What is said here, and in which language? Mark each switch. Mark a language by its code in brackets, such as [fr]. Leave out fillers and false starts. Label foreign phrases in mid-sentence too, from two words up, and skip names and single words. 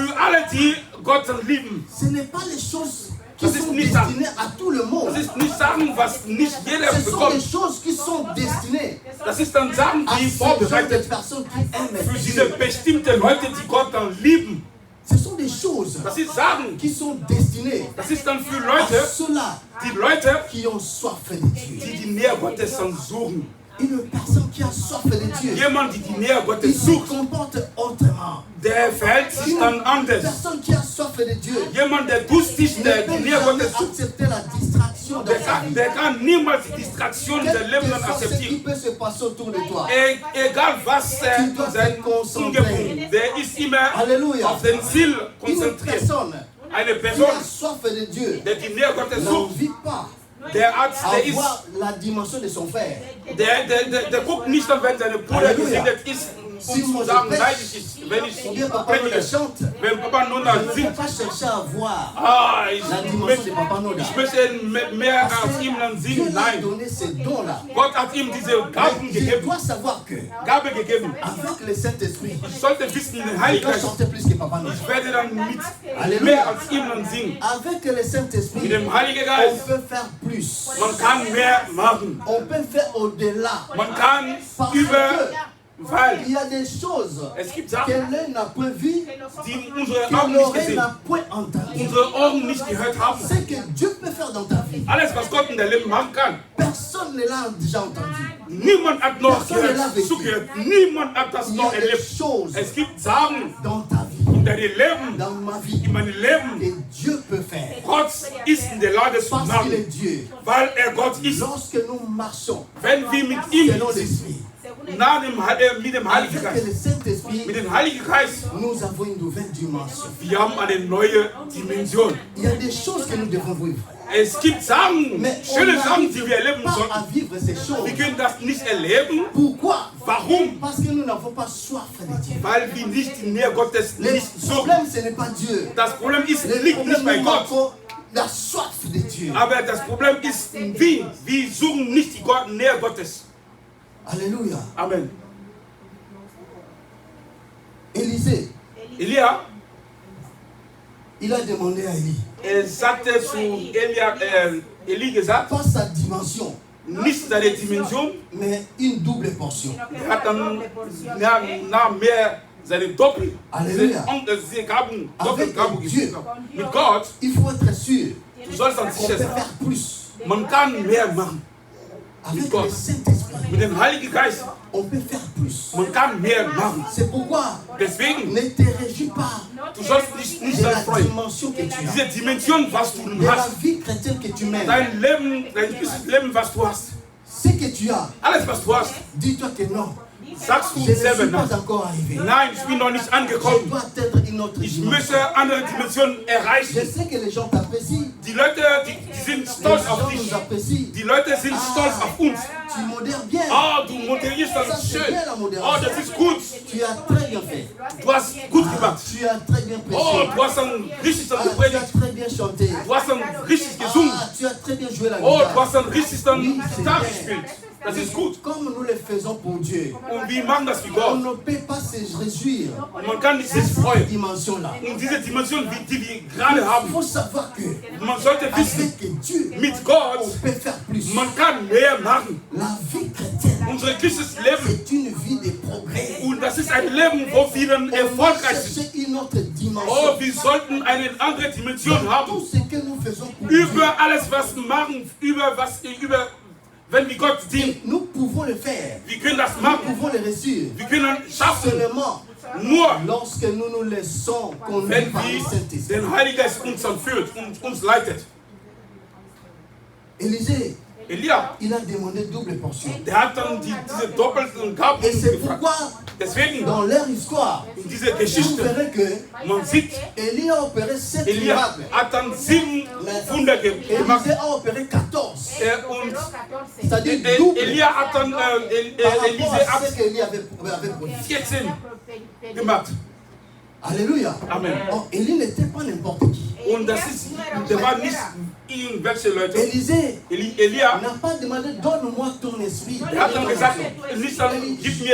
[fr] Ce n'est pas les choses qui sont destinées à tout le monde. Ce sont des choses qui sont destinées à ces personnes qui aiment Dieu. Ce sont des choses [de] Das sind Sachen, [fr] qui sont destinées [de] das ist dann für [fr] à [de] Leute, [fr] ceux-là [de] die Leute, [fr] qui ont soif de Dieu. [de] die die Nähe Gottes dann suchen. [fr] Une personne qui a soif de Dieu, [de] Jemand, die die Nähe [fr] il [de] Gottes [fr] se [de] sucht, [fr] comporte autrement. [de] der verhält sich dann [fr] Une [de] anders. [fr] personne qui a soif de Dieu [de] Jemand, der durstig [fr] ne [de] der [fr] peut [de] die Nähe [fr] jamais [de] Gottes sucht, [fr] accepter la distraction de sa vie. [de] der kann niemals die Distraktion der [fr] Quel [de] Leben [fr] que soit ce qui [de] akzeptieren. [fr] peut se passer autour de toi. [de] Egal was [fr] Tu dois [de] sein [fr] te concentrer. [de] Umgebung, der ist immer [fr] Alléluia. [de] auf den Ziel [fr] Une [de] konzentriert. [fr] personne [de] Eine [fr] qui [de] Person, [fr] a soif de Dieu [de] der die Nähe Gottes sucht, [fr] n'envie pas [de] der Arzt, der ist, [fr] avoir la dimension de son frère. [de] der guckt nicht an, wenn seine Bruder Halleluja. gesegnet ist, um zu sagen, neidisch ist, wenn ich [fr] Ou bien Papa Noda [de] predige. [fr] chante. [de] Wenn Papa [fr] Je [de] Noda [fr] ne peux [de] singt, [fr] pas chercher à voir [de] ich [fr] la dimension de Papa Noda. [de] möchte mehr als ihm dann [fr] Dieu [de] singen. [fr] lui a [de] Nein, [fr] donné ces dons-là. [de] Gott hat ihm diese Gaben [fr] Je [de] gegeben. [fr] dois savoir que [de] Gabe gegeben. [fr] avec le Saint-Esprit, [de] Ich sollte wissen, den [fr] je [de] Heiligen [fr] dois [de] Geist, [fr] chanter plus que Papa Noda. [de] ich werde dann [fr] Alléluia. [de] mehr als ihm dann singen. [fr] Avec le Saint-Esprit, [de] Mit dem Heiligen [fr] on [de] Geist, [fr] peut faire plus. [de] man kann mehr machen. [fr] On peut faire au-delà. [de] Man kann [fr] Parce [de] über, [fr] que [de] weil [fr] il y a des choses [de] es gibt [fr] que [de] Sachen, [fr] l'œil n'a point vues, [de] die unsere [fr] que [de] Augen nicht [fr] l'oreille [de] gesehen, [fr] n'a point entendu. [de] unsere Ohren nicht gehört haben. [fr] Ce que Dieu peut faire dans ta vie, [de] Alles, was Gott in dein Leben machen kann, [fr] personne ne l'a déjà entendu. [de] niemand hat noch [fr] Personne ne l'a [de] gehört, [fr] vécu. [de] zugehört, niemand hat das [fr] Il y a [de] noch [fr] des [de] erlebt. [fr] choses [de] Es gibt Sachen [fr] dans ta vie, [de] in deinem Leben, [fr] dans ma vie, [de] in meinem Leben, [fr] que Dieu peut faire. [de] Gott ist in der Lage zu [fr] Parce qu'il [de] machen, [fr] est Dieu. [de] weil Gott ist. [fr] Lorsque nous marchons [de] Wenn wir mit ihm [fr] selon [de] sind, [fr] l'Esprit, [de] mit dem Heiligen [fr] avec [de] Geist, [fr] le Saint-Esprit, [de] mit dem Heiligen Geist, [fr] nous avons une nouvelle dimension. [de] wir haben eine neue Dimension. [fr] Il y a des choses que nous devons vivre. [de] Es gibt Sachen, [fr] Mais on [de] schöne Sachen, die wir [fr] n'arrive [de] erleben [fr] pas à [de] sollten. [fr] vivre ces choses. [de] Wir können das nicht erleben. [fr] Pourquoi? [de] Warum? [fr] Parce que nous n'avons pas soif de Dieu. [de] Weil wir nicht die Nähe Gottes [fr] Le [de] nicht suchen. [fr] problème, ce n'est pas Dieu. [de] Das Problem ist, [fr] Le [de] liegt nicht bei [fr] problème, nous [de] Gott. [fr] avons la soif de Dieu. [de] Aber das Problem ist, wir suchen nicht die Nähe Gottes. [fr] Alléluia. [de] Amen. [fr] Élisée, [de] Elia, [fr] il a demandé à Élie, [de] sagte zu Eli gesagt, [fr] pas sa dimension, [de] nicht seine Dimension, [fr] mais une double portion. [de] hat dann mehr seine Doppel, Halleluja. diese Gaben, [fr] Avec [de] Doppelgaben [fr] Dieu. [de] gegeben. Mit Gott, [fr] Il faut être sûr [de] du sollst dann [fr] qu'on [de] sicher [fr] peut [de] sein. [fr] faire plus. [de] Man kann mehr machen. [fr] Avec [de] Gott. [fr] le Saint-Esprit, [de] Mit dem Heiligen Geist, [fr] on peut faire plus. [de] man kann mehr machen. [fr] C'est pourquoi [de] Deswegen, [fr] ne te réjouis pas [de] du sollst dich nicht [fr] de la [de] dann freuen. [fr] dimension que tu as, [de] Diese Dimension, was du [fr] de la [de] hast, [fr] vie chrétienne que tu mènes. [de] dein Leben, dein christliches Leben, was du hast, [fr] Ce que tu as, [de] alles, was du hast, [fr] dis-toi que non, [de] sagst [fr] je [de] du [fr] ne [de] selber [fr] suis [de] nach. [fr] pas encore arrivé. [de] Nein, ich bin noch nicht [fr] Je [de] angekommen. [fr] dois atteindre une autre [de] Ich [fr] dimension. [de] möchte andere Dimensionen [fr] Je [de] erreichen. [fr] sais que les gens t'apprécient. [de] Die Leute, die sind [fr] Les [de] stolz auf [fr] gens [de] dich. [fr] nous apprécient. [de] Die Leute sind stolz auf uns. [fr] Tu modères bien. [de] Ah, du moderierst [fr] Ça, [de] das [fr] c'est [de] schön. [fr] bien la [de] Oh, [fr] modération. [de] das ist gut. [fr] Tu as très bien fait. [de] Du hast gut gemacht. [fr] Tu as très bien [de] Oh, [fr] prêché. [de] du hast dann richtig dann [fr] Tu as [de] gepredigt. [fr] très bien chanté. [de] Du hast dann richtig gesungen. [fr] Tu as très bien joué la [de] Oh, du [fr] guitare. [de] hast dann richtig dann Gitarre gespielt. Das ist gut. [fr] Comme nous le faisons pour Dieu, [de] Und wir machen das wie [fr] on [de] Gott. [fr] ne peut pas se réjouir [de] Und man kann sich [fr] de cette [de] freuen. [fr] dimension-là. [de] Und diese Dimension, die wir gerade [fr] Il [de] haben, [fr] faut savoir que [de] man sollte wissen, [fr] avec Dieu, [de] mit [fr] on [de] Gott, [fr] peut faire plus. [de] man kann mehr machen. [fr] La vie chrétienne, [de] Unser christliches Leben, [fr] c'est une vie de progrès. [de] und das ist ein Leben, wo wir dann [fr] On va [de] erfolgreich sind. [fr] chercher une autre dimension. [de] Oh, wir sollten eine andere Dimension [fr] Tout [de] haben. [fr] ce que nous faisons pour Dieu, [de] Über alles, was wir machen, wenn wir Gott dienen. [fr] nous pouvons le faire. [de] Wir können das [fr] Nous [de] machen. [fr] pouvons le réussir. [de] Wir können schaffen. [fr] Seulement [de] Nur, [fr] lorsque nous nous laissons conduire [de] wenn [fr] par le [de] wir [fr] Saint-Esprit. [de] den Heiligen Geist uns dann führt und uns leitet. [fr] Élisée, [de] Elia, [fr] il a demandé double portion. [de] der hat dann diese doppelten Gaben [fr] Et c'est [de] gefragt. [fr] pourquoi, [de] Deswegen, [fr] dans leur histoire, [de] in dieser [fr] vous [de] Geschichte, [fr] verrez que [de] man sieht, [fr] Élie a opéré 7 [de] Elia [fr] miracles. [de] hat dann 7 Wunder gemacht. [fr] Élisée a opéré 14. [de] Und [fr] C'est-à-dire double [de] Elia hat dann, [fr] par [de] Elise [fr] rapport à [de] hat [fr] ce qu'Élie avait produit. [de] 14 gemacht. [fr] Alléluia. [de] Amen. [fr] Oh, Élie n'était pas n'importe qui. [de] Und das ist, der war nicht irgendwelche Leute. [fr] Élisée [de] Elia, [fr] n'a pas demandé, donne-moi ton esprit. [de] er hat dann gesagt, nicht dann, gib mir